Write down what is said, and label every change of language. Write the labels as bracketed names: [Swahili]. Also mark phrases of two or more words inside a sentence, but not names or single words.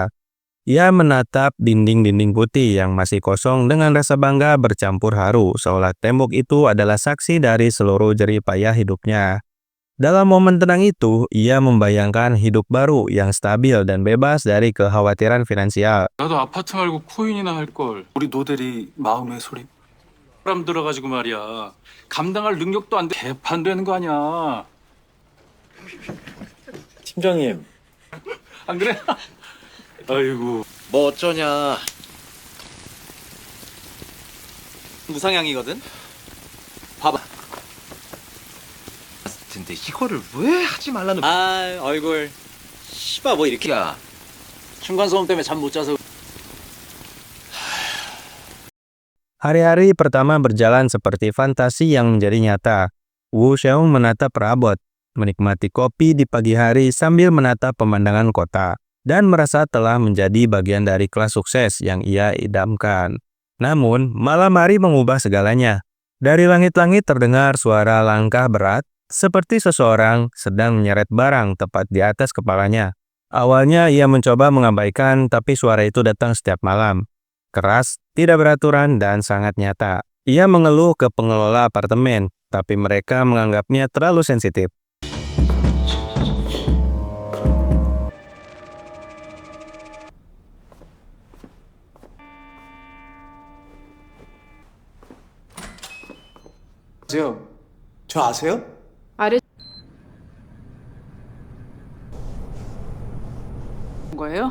[Indonesian] Ia menatap dinding-dinding putih yang masih kosong dengan rasa bangga bercampur haru, seolah tembok itu adalah saksi dari seluruh jerih payah hidupnya. Dalam momen tenang itu, ia membayangkan hidup baru yang stabil dan bebas dari kekhawatiran finansial. [Korean] 나도 아파트 말고 코인이나 할 걸. 우리 노델이 마음의 소리. 사람 들어가지고 말이야. 감당할 능력도 안 돼. 개판되는 거 아니야. 팀장님, 안 그래? 아이고. 뭐 어쩌냐. 무상향이거든? 봐봐. 근데 이거를 왜 하지 말라는. 아, 얼굴. 씨발, 뭐 이렇게. 야. 층간소음 때문에 잠 못 자서. [Indonesian] Hari-hari pertama berjalan seperti fantasi yang menjadi nyata. Woo Seung menatap perabot, menikmati kopi di pagi hari sambil menatap pemandangan kota, dan merasa telah menjadi bagian dari kelas sukses yang ia idamkan. Namun, malam hari mengubah segalanya. Dari langit-langit terdengar suara langkah berat, seperti seseorang sedang menyeret barang tepat di atas kepalanya. Awalnya ia mencoba mengabaikan, tapi suara itu datang setiap malam. Keras, tidak beraturan, dan sangat nyata. Ia mengeluh ke pengelola apartemen, tapi mereka menganggapnya terlalu sensitif. [Korean] 아세요? 저 아세요? 아래 거예요?